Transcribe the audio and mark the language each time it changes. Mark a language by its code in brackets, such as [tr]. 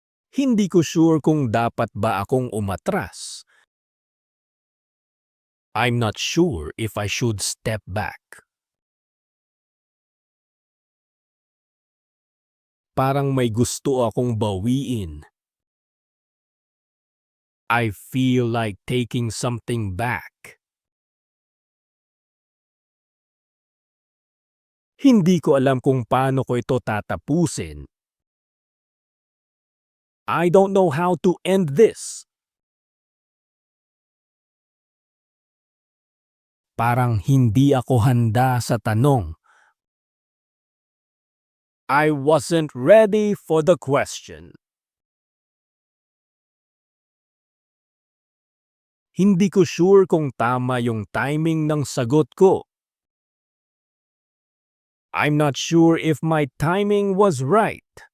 [tl] Hindi ko sure kung dapat ba akong umatras. [en] I'm not sure if I should step back. [tl] Parang may gusto akong bawiin. [en] I feel like taking something back. [tl] Hindi ko alam kung paano ko ito tatapusin. [en] I don't know how to end this. [tl] Parang hindi ako handa sa tanong. [en] I wasn't ready for the question. [tl] Hindi ko sure kung tama yung timing ng sagot ko. [en] I'm not sure if my timing was right.